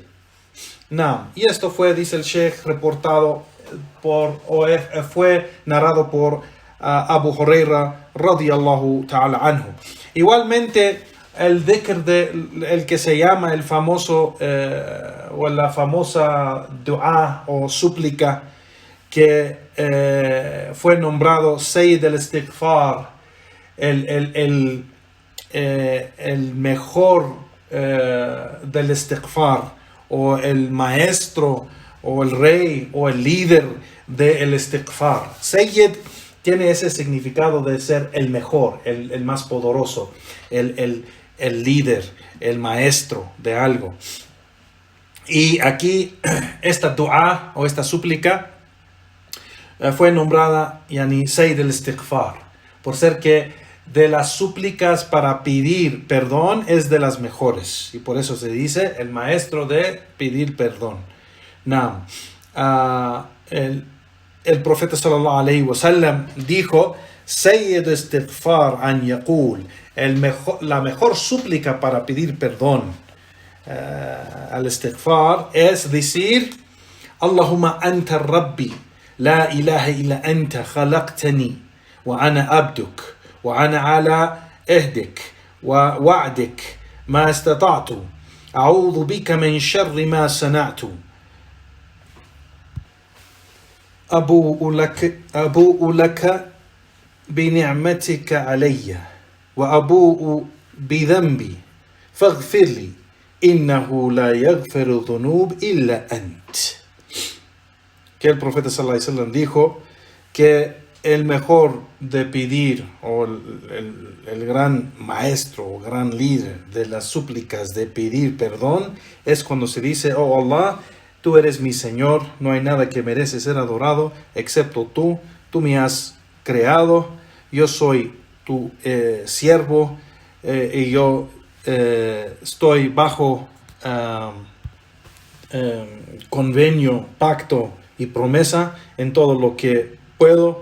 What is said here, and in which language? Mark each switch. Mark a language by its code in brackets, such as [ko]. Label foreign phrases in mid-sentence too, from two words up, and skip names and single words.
[es] No, y esto fue, dice el Sheikh, reportado fue narrado por Abu Huraira [ar] رضي الله تعالى عنه. [es] Igualmente, el dhikr el que se llama el famoso o la famosa dua o súplica que fue nombrado [ar] سيد الاستغفار, [es] el mejor del istighfar, o el maestro o el rey o el líder del istighfar. Sayyid tiene ese significado de ser el mejor, el más poderoso, el líder, el maestro de algo. Y aquí esta dua o esta súplica fue nombrada [ar] سيد الاستغفار, [es] por ser que de las súplicas para pedir perdón es de las mejores, y por eso se dice el maestro de pedir perdón. Now, el profeta [ar] صلى الله عليه وسلم [es] dijo [ar] سيد الاستغفار أن يقول, [es] la mejor súplica para pedir perdón al istighfar es decir [ar] اللهم أنت ربي لا إله إلا أنت خلقتني وأنا عبدك وأنا على عهدك ووعدك ما استطعت أعوذ بك من شر ما صنعت أبوء لك بنعمتك علي وأبوء بذنبي فاغفر لي إنه لا يغفر الذنوب إلا أنت. [es] Que el profeta [ar] صلى الله عليه وسلم [es] dijo que el mejor de pedir, o el gran maestro o gran líder de las súplicas de pedir perdón, es cuando se dice: oh Allah, tú eres mi Señor, no hay nada que merece ser adorado excepto tú me has creado, yo soy tu siervo, y yo estoy bajo convenio, pacto y promesa en todo lo que puedo.